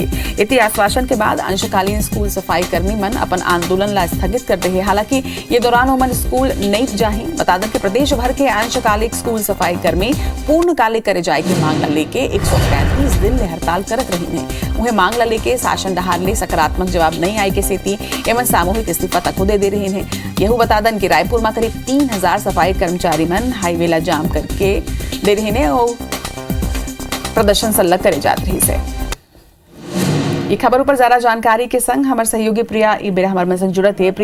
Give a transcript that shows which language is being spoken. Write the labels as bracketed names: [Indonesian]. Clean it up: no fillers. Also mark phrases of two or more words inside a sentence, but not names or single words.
[Chhattisgarhi] इति आश्वासन के बाद अंशकालीन स्कूल सफाई कर्मी मन अपन आंदोलन ला स्थगित कर रहे। हालांकि ये दौरान उमन स्कूल नहीं जाही। बता दें कि प्रदेश भर के अंशकालिक स्कूल सफाई कर्मी पूर्णकालिक करे जाए की मांग ला लेके 135 दिन ले हड़ताल करत रही है। उन्हें मांग ला लेके शासन डहार ले सकारात्मक जवाब नहीं आए के सेती एवं सामूहिक इस्तीफा तक दे रहे हैं। यह बता दें कि रायपुर में करीब 3000 सफाई कर्मचारी मन हाईवे ला जाम करके दे रहे हैं और प्रदर्शन सल्लग करे जात रही से। ये खबर ऊपर ज्यादा जानकारी के संग हमारे सहयोगी प्रिया इबेरा हमारे संग जुड़त है।